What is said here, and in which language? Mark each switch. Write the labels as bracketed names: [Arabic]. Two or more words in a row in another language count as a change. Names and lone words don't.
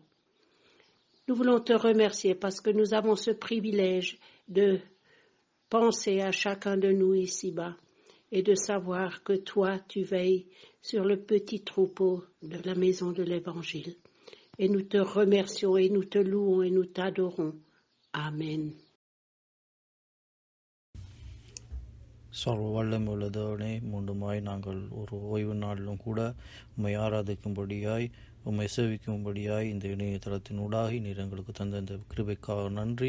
[French] Nous voulons te remercier parce que nous avons ce privilège de penser à chacun de nous ici-bas et de savoir que toi, tu veilles sur le petit troupeau de la maison de l'Évangile. Et nous te remercions et nous te louons et nous t'adorons. Amen. [Tamil] சர்வ வல்லமையுள்ளதவனே, மீண்டுமாய் நாங்கள் ஒரு ஓய்வு நாளிலும் கூட உம்மை ஆராதிக்கும்படியாய், உம்மை சேவிக்கும்படியாய் இந்த இணையதளத்தினூடாக நீர் எங்களுக்கு தந்த இந்த கிருபைக்காக நன்றி.